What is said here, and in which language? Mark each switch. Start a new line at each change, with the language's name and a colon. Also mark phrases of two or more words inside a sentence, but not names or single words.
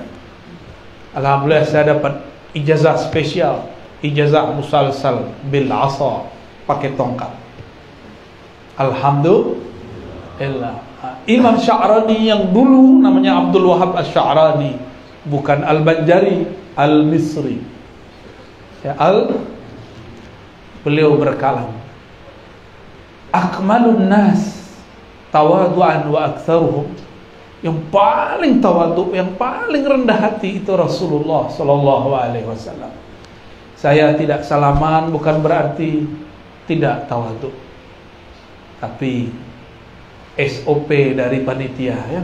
Indonesian: Alhamdulillah saya dapat ijazah spesial, ijazah
Arabic: مسلسل بالعصا,
Indonesian: pakai tongkat. Alhamdulillah. Imam Sya'rani yang dulu namanya Abdul Wahab Asy-Sya'rani, bukan Al-Banjari, Al-Misri. Ya, beliau berkalam,
Arabic: أكمل الناس تواضعا وأكثرهم.
Indonesian: Yang paling tawadhu, yang paling rendah hati itu Rasulullah
Arabic: صلى الله عليه وسلم.
Indonesian: Saya tidak salaman bukan berarti tidak tawadhu. Tapi SOP dari panitia, ya.